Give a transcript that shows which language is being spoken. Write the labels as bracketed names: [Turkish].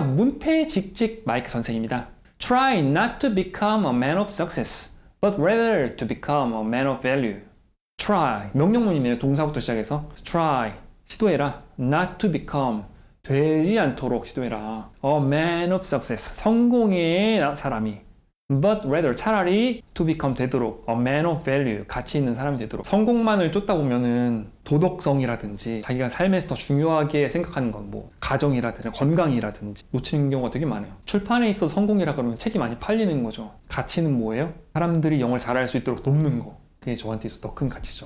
[Korean] 문패직직 마이크 선생입니다. [English] Try not to become a man of success, but rather to become a man of value. [Korean] Try, 명령문이네요. 동사부터 시작해서 try, 시도해라. [English] Not to become, [Korean] 되지 않도록 시도해라. [English] A man of success, [Korean] 성공의 사람이. [English] But rather, [Korean] 차라리 to become 되도록 [English] a man of value, [Korean] 가치 있는 사람이 되도록. 성공만을 쫓다 보면은 도덕성이라든지 자기가 삶에서 더 중요하게 생각하는 건 뭐 가정이라든지 건강이라든지 놓치는 경우가 되게 많아요. 출판에 있어서 성공이라 그러면 책이 많이 팔리는 거죠. 가치는 뭐예요? 사람들이 영어를 잘할 수 있도록 돕는 거. 그게 저한테 있어서 더 큰 가치죠.